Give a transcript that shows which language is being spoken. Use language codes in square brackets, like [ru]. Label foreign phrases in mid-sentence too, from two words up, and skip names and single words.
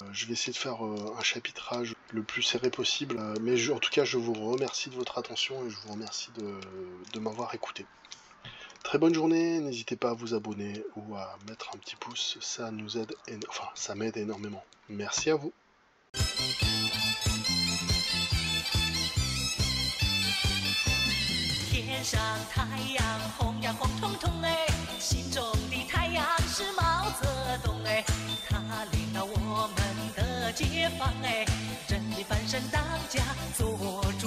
[fr] Je vais essayer de faire un chapitrage le plus serré possible. Mais en tout cas je vous remercie de votre attention et je vous remercie de m'avoir écouté. Très bonne journée, n'hésitez pas à vous abonner ou à mettre un petit pouce, ça nous aide, enfin ça m'aide énormément. Merci à vous. [zh] 天上太阳红呀红彤彤哎，心中的太阳是毛泽东哎，他领导我们的解放哎，人民翻身当家做。